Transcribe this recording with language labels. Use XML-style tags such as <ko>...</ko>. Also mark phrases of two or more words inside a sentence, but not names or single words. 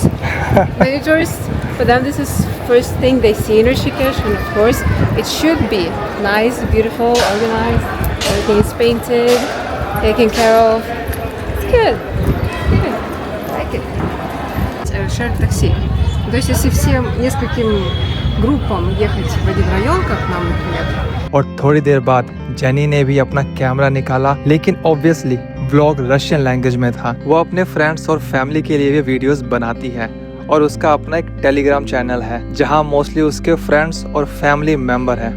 <en>Many tourists, for them this is first thing they see in Rishikesh, and of course it should be nice, beautiful, organized. Everything is painted, taken care of. It's good. Good. I like it. Shared такси.</en> <ru>То есть если всем нескольким группам ехать в один район, как нам, например,</ru> <hi>और थोड़ी देर बाद जेनी ने भी अपना कैमरा निकाला, लेकिन ऑब्वियसली व्लॉग</hi> <en>Russian language</en> <hi>में था। वो अपने फ्रेंड्स और फैमिली के लिए भी वीडियोस बनाती है और उसका अपना एक टेलीग्राम चैनल है जहां मोस्टली उसके फ्रेंड्स और</hi> <en>family member</en> <hi>हैं।</hi>